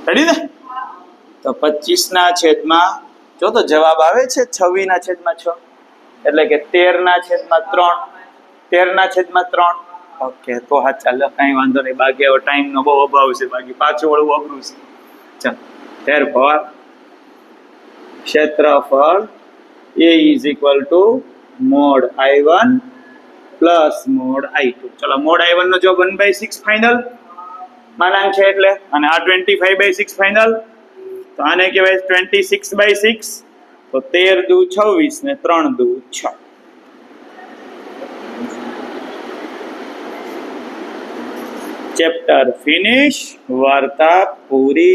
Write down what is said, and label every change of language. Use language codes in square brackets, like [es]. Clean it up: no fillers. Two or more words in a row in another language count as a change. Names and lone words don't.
[gu] તો 25 ના છેદમાં જો તો જવાબ આવે છે 26/6 એટલે કે 13/3 13/3 ઓકે તો હા ચાલો કઈ વાંધો નહીં બાકી હવે ટાઈમનો બહુ અભાવ છે બાકી પાછું વળવું અઘરું છે ચાલો therefore ક્ષેત્રફળ [en] A is equal to mod I1 plus mod I2 [gu] ચલો mod I1 નો જવાબ 1/6 ફાઇનલ માનાંક છે એટલે અને આ 25/6 ફાઇનલ તો આને કહેવાય 26/6 તો 13 દુ 26 ને 3 દુ 6 [en] chapter finish [gu] વાર્તા પૂરી